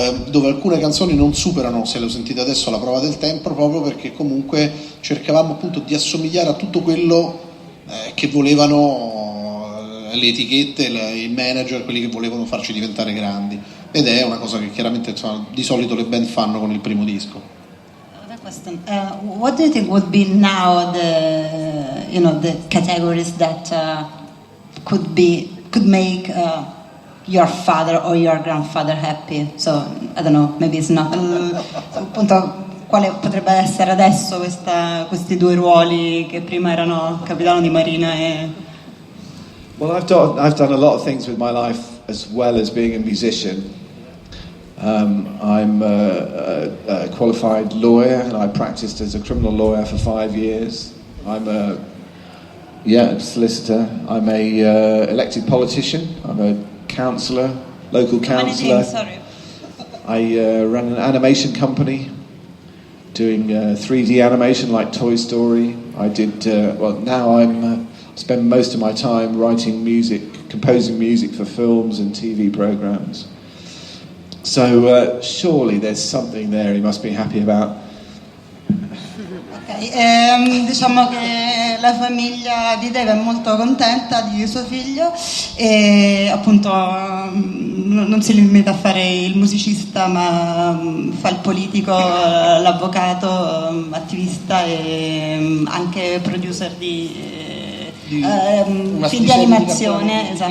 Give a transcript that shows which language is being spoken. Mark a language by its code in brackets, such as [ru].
[it] dove alcune canzoni non superano, se lo sentite adesso, la prova del tempo, proprio perché comunque cercavamo appunto di assomigliare a tutto quello che volevano le etichette, il manager, quelli che volevano farci diventare grandi, ed è una cosa che chiaramente insomma, di solito le band fanno con il primo disco. [en] Question. What do you think would be now the categories that could make your father or your grandfather happy? So I don't know, maybe it's not. [it] Appunto, quale potrebbe essere adesso questi due ruoli che prima erano capitano di marina e... [en] Well, I've done a lot of things with my life as well as being a musician. I'm a qualified lawyer and I practiced as a criminal lawyer for 5 years. I'm a solicitor. I'm a elected politician. I'm a councillor, local councillor. I run an animation company doing 3D animation like Toy Story. I did, now I spend most of my time writing music, composing music for films and TV programs. So surely there's something there he must be happy about. Okay. [it] diciamo che la famiglia di Dave è molto contenta di suo figlio e appunto non si limita a fare il musicista, ma fa il politico, l'avvocato, attivista e anche producer di film di animazione, esatto.